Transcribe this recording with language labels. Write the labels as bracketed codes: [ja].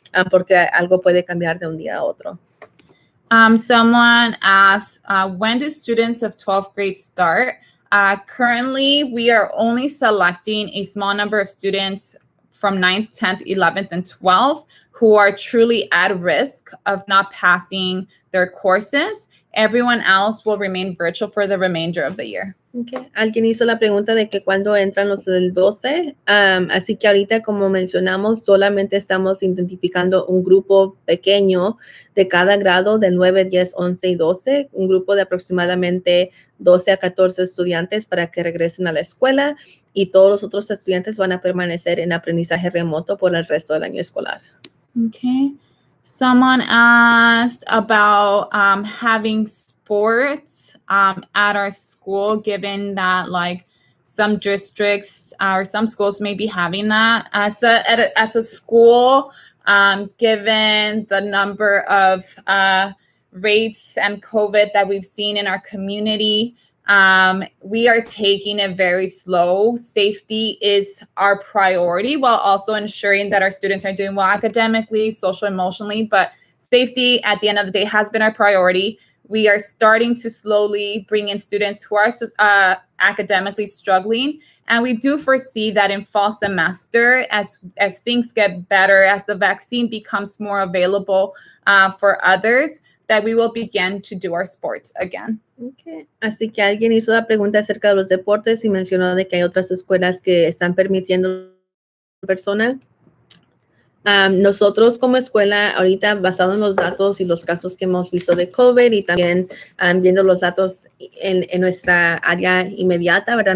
[es] Porque algo puede cambiar de un día a otro. [en] Someone asked, when do students of 12th grade start? Currently, we are only selecting a small number of students from 9th, 10th, 11th, and 12th who are truly at risk of not passing their courses. Everyone else will remain virtual for the remainder of the year. Okay. [es] Alguien hizo la pregunta de que cuándo entran los del 12. Así que ahorita, como mencionamos, solamente estamos identificando un grupo pequeño de cada grado de 9, 10, 11 y 12, un grupo de aproximadamente 12 a 14 estudiantes para que regresen a la escuela, y todos los otros estudiantes van a permanecer en aprendizaje remoto por el resto del año escolar. [en] Okay. Someone asked about having sports at our school, given that like some districts or some schools may be having that as a school, given the number of rates and COVID that we've seen in our community. We are taking it very slow. Safety is our priority while also ensuring that our students are doing well academically, social, emotionally. But safety at the end of the day has been our priority. We are starting to slowly bring in students who are academically struggling. And we do foresee that in fall semester, as things get better, as the vaccine becomes more available for others, that we will begin to do our sports again. Okay. [es] Así que alguien hizo la pregunta acerca de los deportes y mencionó de que hay otras escuelas que están permitiendo personas. Nosotros como escuela, ahorita basado en los datos y los casos que hemos visto de COVID y también viendo los datos en nuestra área inmediata, ¿verdad?